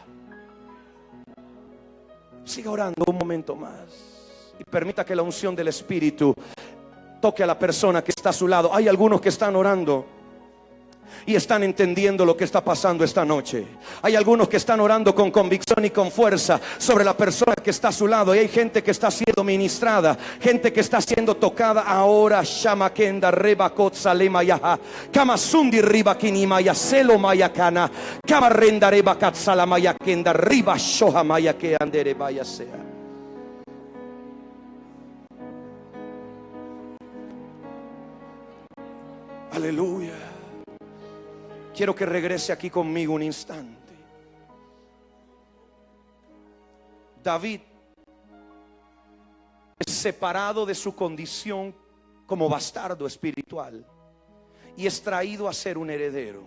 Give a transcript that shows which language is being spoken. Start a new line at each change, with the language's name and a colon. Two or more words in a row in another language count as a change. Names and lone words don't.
Spanish: Siga orando un momento más y permita que la unción del Espíritu toque a la persona que está a su lado. Hay algunos que están orando y están entendiendo lo que está pasando esta noche. Hay algunos que están orando con convicción y con fuerza sobre la persona que está a su lado. Y hay gente que está siendo ministrada, gente que está siendo tocada ahora. Shamakenda reba kotsale mayaha, kamasundi riba kinimaya selo mayakana, kamarenda reba katsala mayakenda riba shoha mayake andere bayasea. Aleluya. Quiero que regrese aquí conmigo un instante. David es separado de su condición como bastardo espiritual y es traído a ser un heredero.